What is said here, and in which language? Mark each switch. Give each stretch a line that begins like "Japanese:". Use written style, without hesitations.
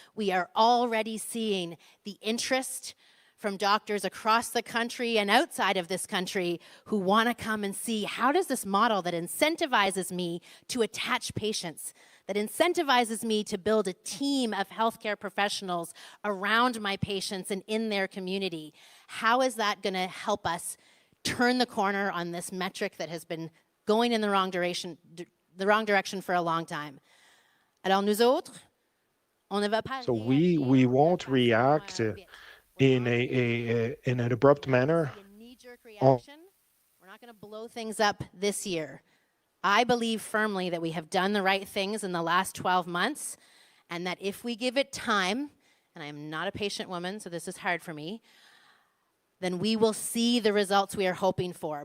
English: We are already seeing the interest from doctors across the country and outside of this country who want to come and see, how does this model that incentivizes me to attach patients, that incentivizes me to build a team of healthcare professionals around my patients and in their community, how is that going to help us turn the corner on this metric that has been going in the wrong direction for a long time?
French: Alors nous autres, on ne va pas.
English: So we won't react in an abrupt manner. We're not going to blow things up this year. I believe firmly that we have done the right things in the last 12 months, and that if we give it time, and I'm not a patient woman, so this is hard for me, then we will see the results we are hoping for.